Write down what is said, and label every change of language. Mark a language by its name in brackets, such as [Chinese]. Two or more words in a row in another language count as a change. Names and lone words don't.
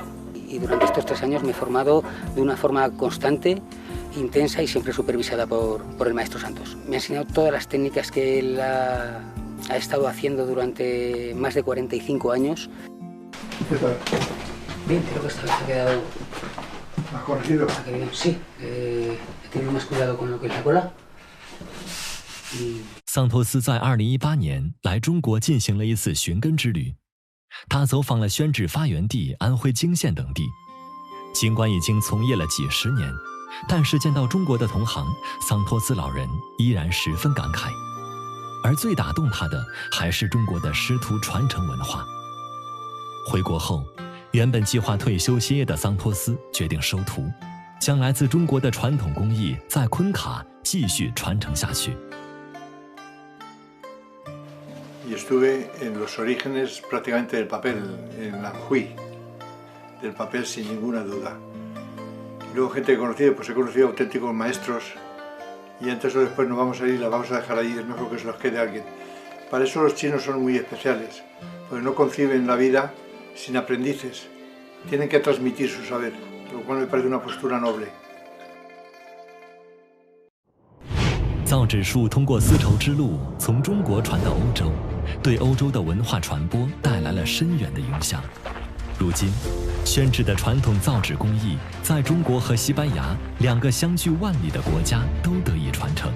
[Spanish] Y durante estos 3 años me he formado de una forma constante, intensa y siempre supervisada por el maestro Santos. Me ha enseñado todas las técnicas que él ha estado haciendo durante más de 45 años. ¿Qué tal? Bien, creo que esta vez ha quedado... ¿Has corregido? Sí, he tenido más cuidado con lo que es la cola. [Chinese] 桑托斯在2018年来中国进行了一次寻根之旅，他走访了宣纸发源地安徽泾县等地。尽管已经从业了几10年，但是见到中国的同行，桑托斯老人依然十分感慨。而最打动他的还是中国的师徒传承文化。回国后，原本计划退休歇业的桑托斯决定收徒，将来自中国的传统工艺在昆卡继续传承下去。 [Spanish] Y estuve en los orígenes prácticamente del papel, en Anhui, del papel sin ninguna duda. Y luego gente que he conocido, pues he conocido auténticos maestros y antes o después nos vamos a ir, la vamos a dejar ahí, es mejor que se los quede alguien. Para eso los chinos son muy especiales, porque no conciben la vida sin aprendices, tienen que transmitir su saber, lo cual me parece una postura noble. [Chinese] 造纸术通过丝绸之路从中国传到欧洲，对欧洲的文化传播带来了深远的影响。如今，宣纸的传统造纸工艺在中国和西班牙2个相距万里的国家都得以传承。